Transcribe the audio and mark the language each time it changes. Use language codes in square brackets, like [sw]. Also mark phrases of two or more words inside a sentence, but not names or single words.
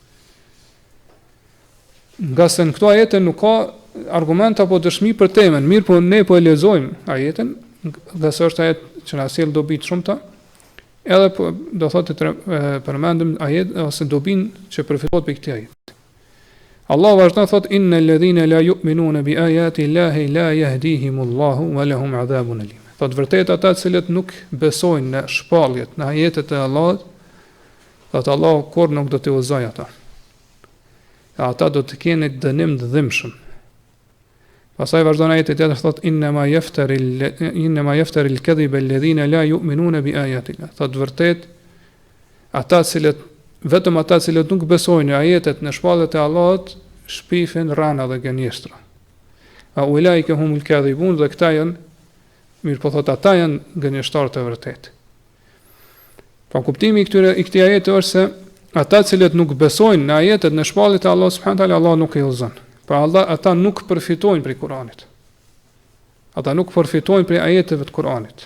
[sq] Nga se në këto ajete nuk ka argument apo dëshmi për temën, mirë po ne po e lexojmë ajetin, dhe se është ajet që na sjell dobi të shumta, edhe po, do thotë përmendim ajet ose dobin që përfitohet prej këtij ajeti. Allah vazhdon thot [ar] إن الذين لا يؤمنون بآيات الله لا يهديهم الله ولهم عذاب أليم. [sq] Thot vërtet ata të cilët nuk besojnë në shpalljet, në ajetet e Allahut, thot Allahu kur nuk do t'i udhëzojë ata. Ata do të kenë dënim të dhimbshëm. Pastaj vazhdon ajeti tjetër thot [ar] إنما يفتري الكذب الذين لا يؤمنون بآيات الله. [sq] Thot vërtet ata cilët vetëm ata cilët nuk besojnë në ajetet në shpalljet e Allahut shpifin rana dhe gënjeshtra. [ar] أولئك هم الكاذبون, [sq] dhe këta janë, mirë po thot ata janë gënjeshtarë të vërtet. Pa kuptimi i këtij ajeti është se ata cilët nuk besojnë në ajetet në shpalljet e Allahut [ar] سبحانه تعالى, [sq] Allah nuk i udhëzon. Pra ata nuk përfitojnë prej Kuranit. Ata nuk përfitojnë prej ajeteve të Kuranit.